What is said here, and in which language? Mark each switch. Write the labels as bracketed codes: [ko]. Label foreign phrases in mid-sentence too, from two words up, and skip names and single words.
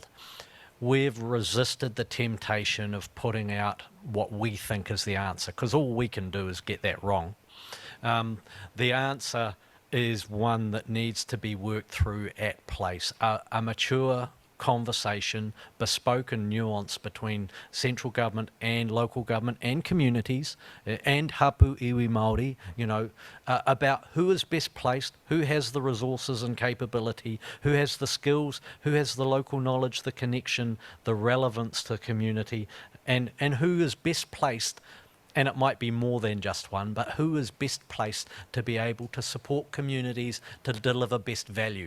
[en] We've resisted the temptation of putting out what we think is the answer, because all we can do is get that wrong. The answer is one that needs to be worked through at place. A mature conversation, bespoke and nuanced between central government and local government and communities and [mi] hapu iwi Māori, [en] about who is best placed, who has the resources and capability, who has the skills, who has the local knowledge, the connection, the relevance to the community, and who is best placed. And it might be more than just one, but who is best placed to be able to support communities to deliver best value.